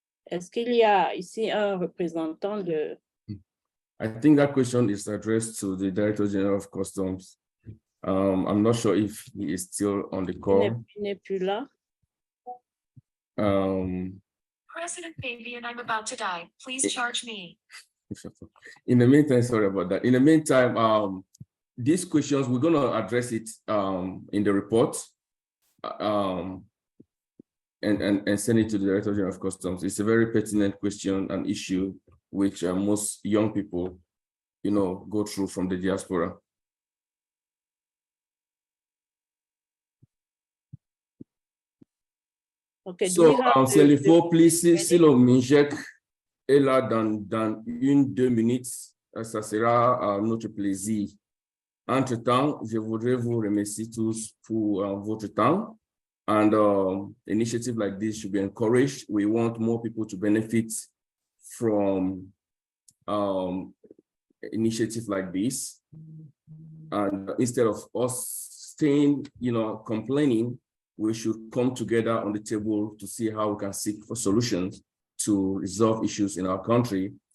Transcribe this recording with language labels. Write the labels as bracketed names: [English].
[French] Est-ce qu'il y a ici un représentant de... [English] I think that question is addressed to the Director General of Customs. I'm not sure if he is still on the call. [French] Il n'est plus là. [English] President Fabian, I'm about to die. Please charge me. In the meantime, sorry about that. In the meantime, these questions, we're going to address it in the report and send it to the Director General of Customs. It's a very pertinent question and issue which most young people, go through from the diaspora. Okay, [French] so, Selinfo, please, Silo Minjek est là dans 1-2 minutes. Ça sera notre plaisir. Entre-temps, je voudrais vous remercier tous pour votre temps. [English] And initiative like this should be encouraged. We want more people to benefit from initiative like this. And instead of us staying, complaining, we should come together on the table to see how we can seek for solutions to resolve issues in our country.